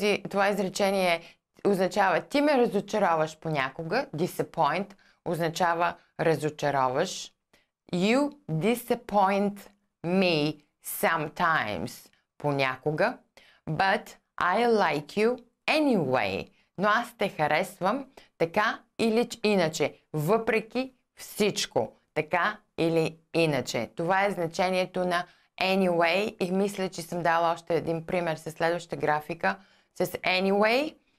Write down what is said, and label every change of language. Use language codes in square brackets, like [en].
[bg] Това изречение означава ти ме разочароваш понякога. Disappoint означава разочароваш. [en] You disappoint me sometimes [bg] понякога. [en] But I like you anyway. [bg] Но аз те харесвам така или иначе. Въпреки всичко. Така или иначе. Това е значението на anyway и мисля, че съм дала още един пример с следващата графика с anyway.